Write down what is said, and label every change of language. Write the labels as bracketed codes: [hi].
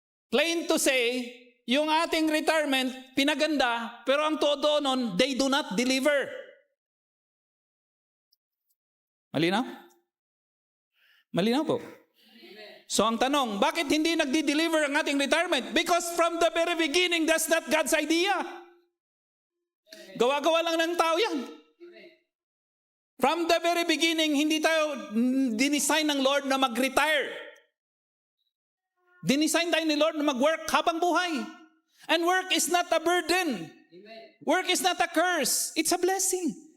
[en] Plain to say, [tl] yung ating retirement, pinaganda, pero ang todo nun, [en] they do not deliver. [tl] Malinaw? Malinaw po. So ang tanong, bakit hindi nagdi-deliver ang ating retirement? [en] Because from the very beginning, that's not God's idea. [tl] Gawa-gawa lang ng tao yan. [en] From the very beginning, [tl] hindi tayo dinesign ng Lord na mag-retire. Dinesign tayo ni Lord na mag-work habang buhay. [en] And work is not a burden. Work is not a curse. It's a blessing.